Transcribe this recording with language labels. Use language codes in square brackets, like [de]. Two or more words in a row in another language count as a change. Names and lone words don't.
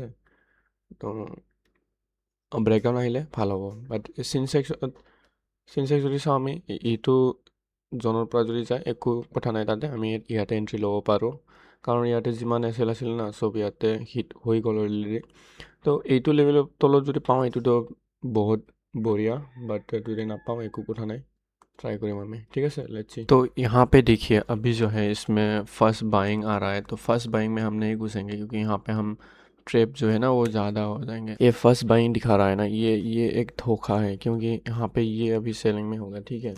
[as] তো ব্ৰেকডাউন আহিলে ভাল হ'ব। বাট চিনচেক্স যদি চাওঁ আমি এইটো জনৰ পৰা যদি যায় একো কথা নাই, তাতে আমি ইয়াতে এণ্ট্ৰি ল'ব পাৰোঁ, কাৰণ ইয়াতে যিমান এছ এল আছিল না চব ইয়াতে হিট হৈ গ'ল অলৰেডি। তো এইটো লেভেলৰ তলত যদি পাওঁ এইটোতো [hi] बहुत बढ़िया, [as] बट যদি নাপাওঁ একো কথা নাই, [hi] ट्राई करेंगे हमें, ठीक है सर। [en] let's see. [hi] तो यहाँ पे देखिए अभी जो है इसमें [en] first buying [hi] आ रहा है। तो [en] first buying [hi] में हम नहीं घुसेंगे क्योंकि यहाँ पे हम ट्रेप जो है ना वो ज़्यादा हो जाएंगे। ये [en] first buying [hi] दिखा रहा है ना, ये एक धोखा है, क्योंकि यहाँ पे ये अभी सेलिंग में होगा, ठीक है।